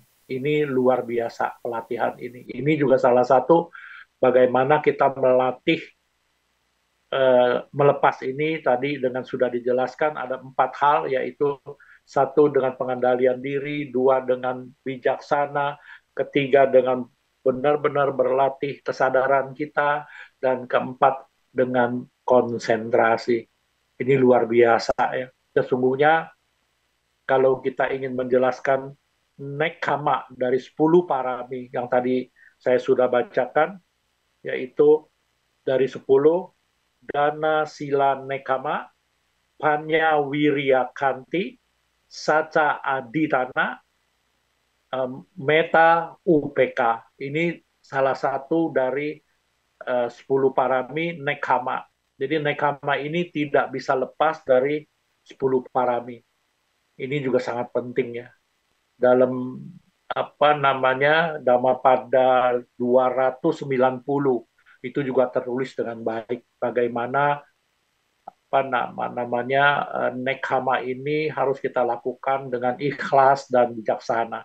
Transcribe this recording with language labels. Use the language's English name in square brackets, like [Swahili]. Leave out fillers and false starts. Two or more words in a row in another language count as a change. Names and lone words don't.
[Indonesian] Ini luar biasa pelatihan ini. Ini juga salah satu bagaimana kita melatih melepas ini tadi dengan sudah dijelaskan ada 4 hal, yaitu 1 dengan pengendalian diri, 2 dengan bijaksana, ketiga dengan benar-benar berlatih kesadaran kita, dan keempat dengan konsentrasi. Ini luar biasa ya. Sesungguhnya kalau kita ingin menjelaskan nekkhamma dari 10 parami yang tadi saya sudah bacakan, yaitu dari 10, [Pali] dana, sila, nekkhamma, panya, wirya, kanti, saca, aditana, meta, upeka. [Indonesian] Ini salah satu dari 10 parami nekkhamma. Jadi nekama ini tidak bisa lepas dari 10 parami. Ini juga sangat penting ya. Dalam apa namanya Dhammapada 290 itu juga tertulis dengan baik bagaimana apa namanya nekama ini harus kita lakukan dengan ikhlas dan bijaksana.